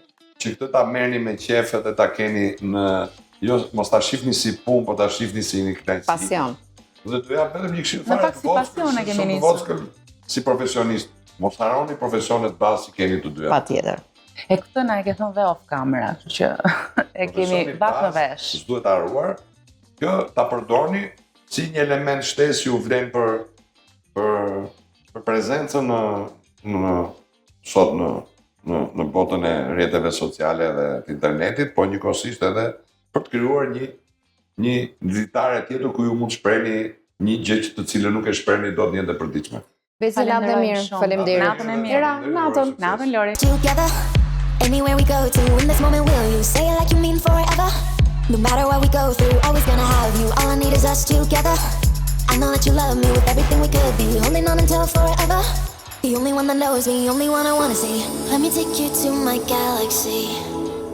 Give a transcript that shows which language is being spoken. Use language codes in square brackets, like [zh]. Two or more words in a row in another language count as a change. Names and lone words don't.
[sq] Që këtë ta merrni me qef dhe ta keni në jo, mos ta shihni si punë, po ta shihni si një kënaqësi. Pasion. Dhe do jap vetëm një këshill fare. Në fakt si pasion e kemi nisur. Si profesionist, mos harroni profesionet bazë që keni të dyja. Patjetër. E këtë na e ke thënë dhe [en] off camera, [sq] kështu që e kemi vak në vesh. S'duhet ta harruar. Kjo ta përdorni si një element shtesë që u vlen për prezencën sot në botën e rrjeteve sociale dhe të internetit, po njëkohësisht edhe për të krijuar një dritare tjetër ku ju mund të shprehni një gjë të cilën nuk e shprehni dot në jetën e përditshme. Besi natë e mirë, faleminderit. Natën e mirë. Natën Lori. [en] Together, anywhere we go to, in this moment will you say it like you mean forever? No matter what we go through, always gonna have you. All I need is us together. I know that you love me with everything we could be, holding on until forever. The only one that knows me, only one I wanna see. Let me take you to my galaxy.